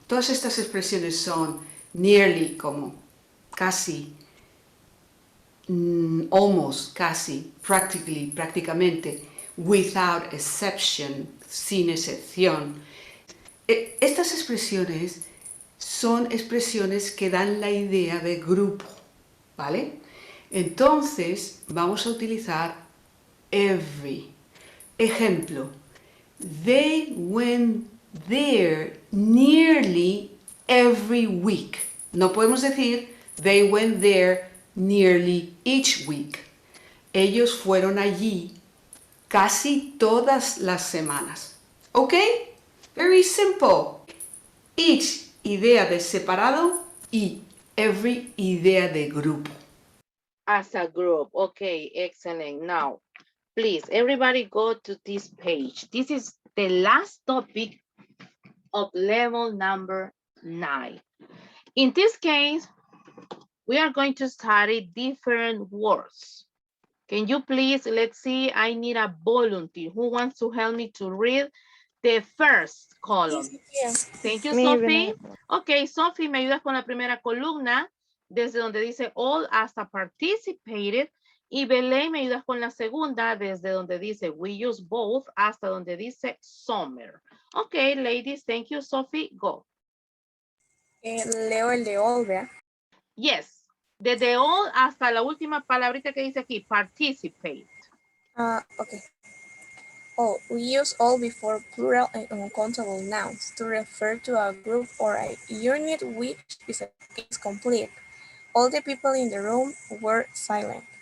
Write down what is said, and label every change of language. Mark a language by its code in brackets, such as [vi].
[es] Todas estas expresiones son nearly como casi, almost casi, practically prácticamente, without exception sin excepción. Estas expresiones son expresiones que dan la idea de grupo, ¿vale? Entonces vamos a utilizar every. [en] Ejemplo, they went there nearly every week. [es] No podemos decir [en] they went there nearly each week. [es] Ellos fueron allí casi todas las semanas. ¿Ok? [en] Very simple. [es] Each, idea de separado, y every, idea de grupo. [en] As a group. Okay, excellent. Now, please, everybody go to this page. This is the last topic of level number 9. In this case, we are going to study different words. Can you please, let's see, I need a volunteer. Who wants to help me to read the first column? Thank you, Sophie. [es] Ok, Sophie, me ayudas con la primera columna, desde donde dice all hasta participated. Y Belén, me ayudas con la segunda, desde donde dice we use both hasta donde dice summer. [en] Ok, ladies, thank you, Sophie. Go. [es] Leo el de all, ¿verdad? [en] Yes. [es] Desde all hasta la última palabrita que dice aquí, participate. [en] Okay. All. We use all before plural and uncountable nouns to refer to a group or a unit which is complete. All the people in the room were silent.